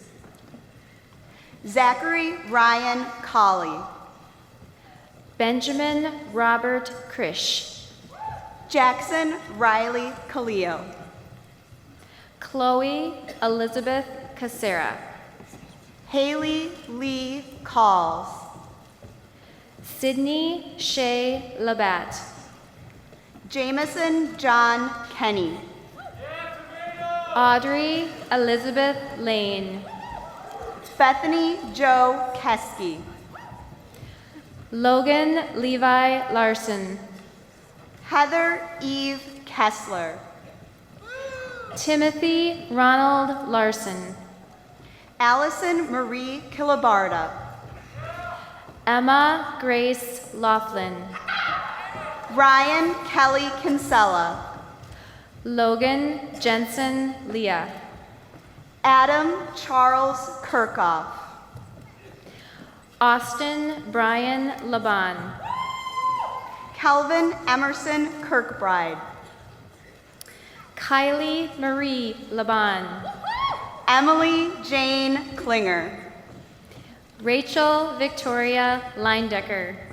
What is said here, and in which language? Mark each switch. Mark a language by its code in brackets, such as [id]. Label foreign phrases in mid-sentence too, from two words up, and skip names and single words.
[en] Zachary Ryan Colley. Benjamin Robert Krish. Jackson Riley Kaleo. Chloe Elizabeth Casera. Haley Lee Calls. Sydney Shea Labatt. Jameson John Kenny. Audrey Elizabeth Lane. Bethany Joe Keski. Logan Levi Larson. Heather Eve Kessler. Timothy Ronald Larson. Allison Marie Kilabarda. Emma Grace Laughlin. Ryan Kelly Kinsella. Logan Jensen Leah. Adam Charles Kirkhoff. Austin Brian Laban. Kelvin Emerson Kirkbride. Kylie Marie Laban. Emily Jane Klinger. Rachel Victoria Leindecker.